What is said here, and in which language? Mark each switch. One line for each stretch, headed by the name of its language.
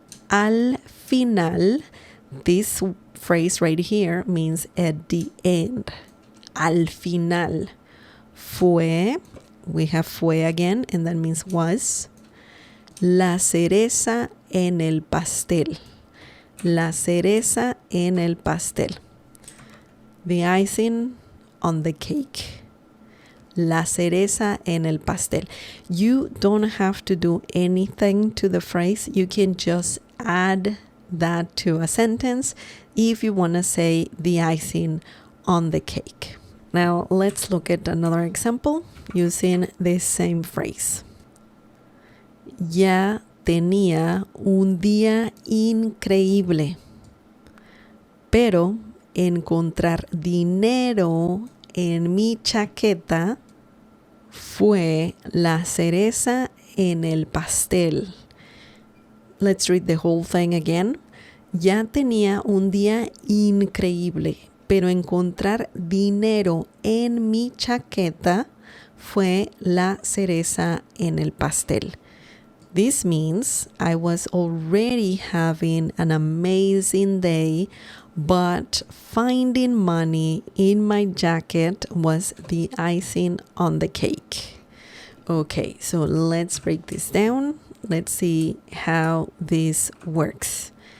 English: Al final, this phrase right here means at the end.
Spanish: Al final.
English: Fue, we have fue again, and that means was.
Spanish: La cereza en el pastel. La cereza en el pastel.
English: The icing on the cake.
Spanish: La cereza en el pastel.
English: You don't have to do anything to the phrase. You can just add that to a sentence if you want to say the icing on the cake. Now, let's look at another example using this same phrase.
Spanish: Ya tenía un día increíble, pero encontrar dinero en mi chaqueta fue la cereza en el pastel.
English: Let's read the whole thing again.
Spanish: Ya tenía un día increíble, pero encontrar dinero en mi chaqueta fue la cereza en el pastel.
English: This means I was already having an amazing day, but finding money in my jacket was the icing on the cake. Okay, so let's break this down. Let's see how this works.